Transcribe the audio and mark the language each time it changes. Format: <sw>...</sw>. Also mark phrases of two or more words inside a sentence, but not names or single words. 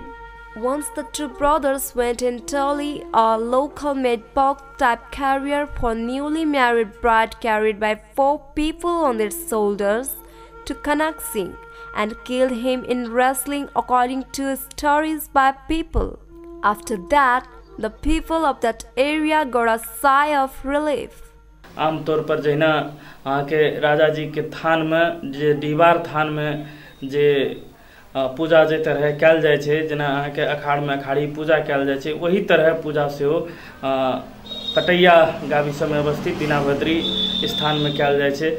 <en>Once the two brothers went in Toli, a local-made box-type carrier for newly married bride carried by 4 people on their shoulders to Kanak Singh and killed him in wrestling according to stories by people. After that, the people of that area got a sigh of relief.</en> <mai>आमतौर पर जहिना के राजा जी के थान में जे दीवार थान में जे पूजा जे तरह कैल जाय छै, जेना के अखाड़ में अखाड़ी पूजा कैल जाय छै, वही तरह पूजा से हो कटैया गाविस में अवस्थित दीनाभद्री स्थान में कैल जाय छै।</mai>